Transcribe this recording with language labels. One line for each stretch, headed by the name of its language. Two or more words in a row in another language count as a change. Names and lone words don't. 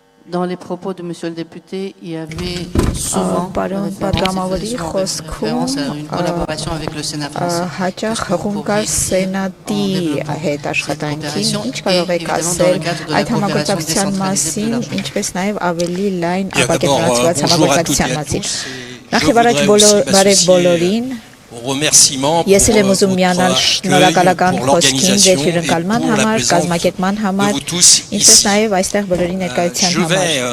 French: Dans les propos de Monsieur le député, il y avait souvent référence à une collaboration avec le Sénat français.
Armenian: Հաճախ հղումկար սենատի հետ աշխատանքին, ինչ կարող եք ասել այդ համագործակցության մասին, ինչպես նաև ավելի լայն ապակենտրոնացված համագործակցության մասին։ Նախ եւ առաջ բարև բոլորին։ Ես եմ ուզում միանալ շնորհակալական խոսքին ձեր հյուրընկալման համար, կազմակերպման համար, ինչպես նաև այստեղ բոլորի ներկայության համար։